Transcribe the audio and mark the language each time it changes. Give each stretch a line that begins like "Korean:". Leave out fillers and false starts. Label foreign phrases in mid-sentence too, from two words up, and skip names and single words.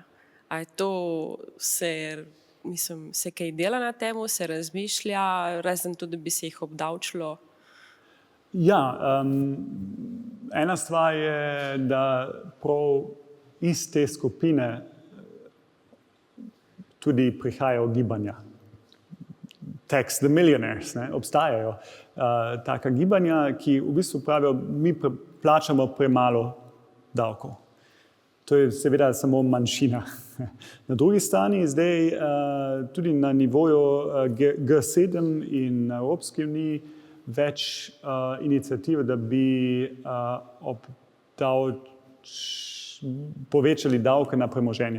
Slovenian: A je to se kaj dela na temu, se razmišlja, razen tudi, da bi se jih obdavčilo? Ja, ena stvar je, da prav iz te skupine tudi prihajajo gibanja.
English: Tax the millionaires,
Slovenian: ne, obstajajo taka gibanja, ki v bistvu pravijo, mi plačamo premalo davkov. To je seveda samo manjšina. Na drugi strani zdaj tudi na nivoju G7 in na Evropski uniji več iniciativ, da bi povečali davke na premoženje.